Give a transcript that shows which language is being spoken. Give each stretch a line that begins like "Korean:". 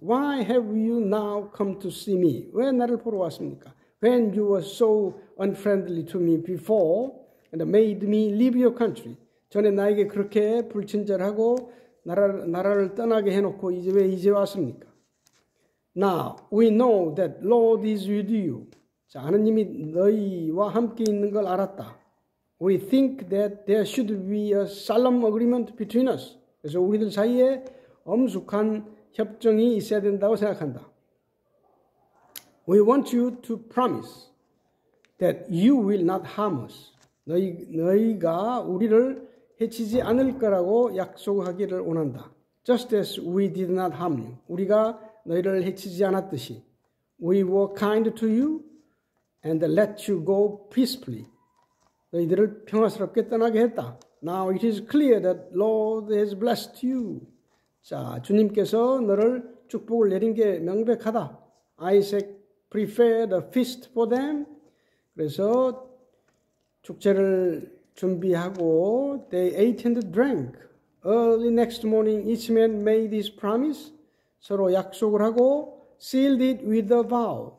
English: Why have you now come to see me?
Korean: 왜 나를 보러 왔습니까?
English: When you were so unfriendly to me before and made me leave your country.
Korean: 전에 나에게 그렇게 불친절하고 나라를 떠나게 해놓고 왜 이제 왔습니까?
English: Now we know that Lord is with you.
Korean: 자, 하느님이 너희와 함께 있는 걸 알았다.
English: We think that there should be a solemn agreement between us.
Korean: 그래서 우리들 사이에 엄숙한 협정이 있어야 된다고 생각한다.
English: We want you to promise that you will not harm us.
Korean: 너희가 우리를 해치지 않을 거라고 약속하기를 원한다.
English: Just as we did not harm you.
Korean: 우리가 너희를 해치지 않았듯이.
English: We were kind to you and let you go peacefully.
Korean: 너희들을 평화스럽게 떠나게 했다.
English: Now it is clear that Lord has blessed you.
Korean: 자, 주님께서 너를 축복을 내린 게 명백하다.
English: Isaac prepared a feast for them.
Korean: 그래서 축제를 준비하고
English: they ate and drank. Early next morning each man made his promise.
Korean: 서로 약속을 하고
English: sealed it with a vow.